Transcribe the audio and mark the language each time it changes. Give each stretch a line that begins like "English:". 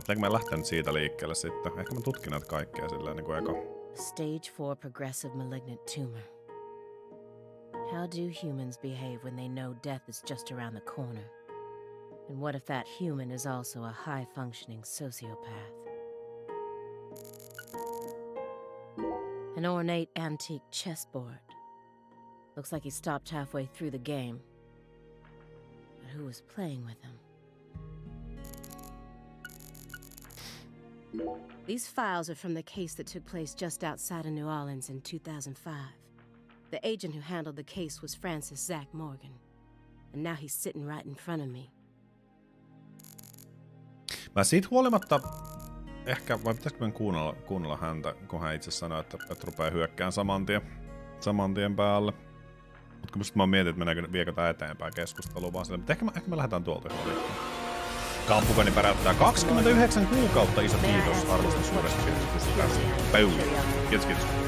Finnish: Pitääkö mä lähteä nyt siitä liikkeelle sitten? Ehkä mä tutkin näitä kaikkea silleen niin kuin eka.
English: Stage 4 progressive malignant tumor. How do humans behave when they know death is just around the corner? And what if that human is also a high-functioning sociopath? An ornate antique chessboard. Looks like he stopped halfway through the game. But who was playing with him? These files are from the case that took place just outside of New Orleans in 2005. The agent who handled the case was Francis Zach Morgan. And now he's sitting right in front of me.
Finnish: Mä siitä huolimatta, ehkä, vai pitäisikö mä kuunnella häntä, kun hän itse sanoi, että rupeaa hyökkään saman tien päälle. Mutta musta mä mietin, että viekö tää eteenpäin keskustelua vaan sille, mutta ehkä me lähdetään tuolta ihan liikkeelle. Kampukani päräyttää 29 kuukautta, iso kiitos, arvostan suuresti kiitos tästä. Kiitos.